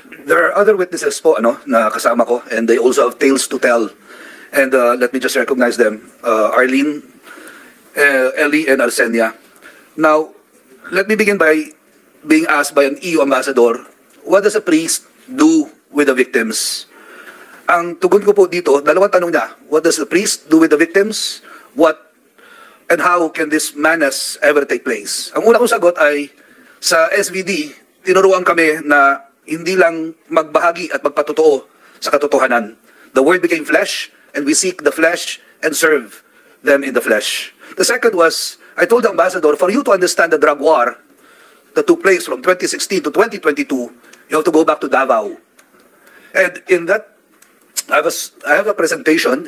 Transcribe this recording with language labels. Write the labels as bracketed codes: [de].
[en] There are other witnesses po na kasama ko, and they also have tales to tell. And let me just recognize them. Arlene, Ellie, and Arsenia. Now, let me begin by being asked by an EU ambassador, what does a priest do with the victims? [tl] Ang tugon ko po dito, dalawang tanong niya. [en] What does the priest do with the victims? What and how can this madness ever take place? [tl] Ang una kong sagot ay, sa SVD, tinuruan kami na hindi lang magbahagi at magpatotoo sa katotohanan. [en] The word became flesh, and we seek the flesh and serve them in the flesh. The second was, I told the ambassador, for you to understand the drug war that took place from 2016 to 2022, you have to go back to Davao. And in that, I have a presentation.